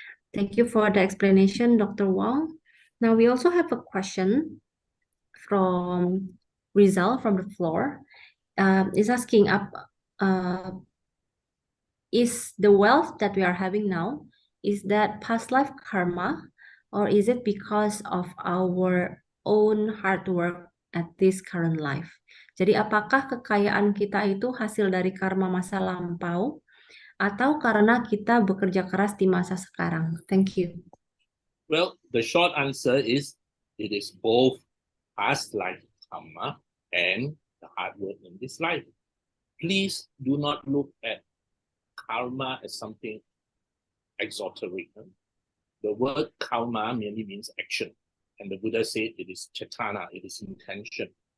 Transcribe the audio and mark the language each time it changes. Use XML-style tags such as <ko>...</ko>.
<en>Thank you for the explanation, Dr. Wong. Now we also have a question from Rizal from the floor. Is asking is the wealth that we are having now, is that past life karma, or is it because of our own hard work at this current life?</en> <id>Jadi apakah kekayaan kita itu hasil dari karma masa lampau atau karena kita bekerja keras di masa sekarang?</id> <en>Thank you. Well, the short answer is it is both past life karma and the hard work in this life. Please do not look at karma as something exoteric. The word karma merely means action. And the Buddha said it is cetana, it is intention.</en>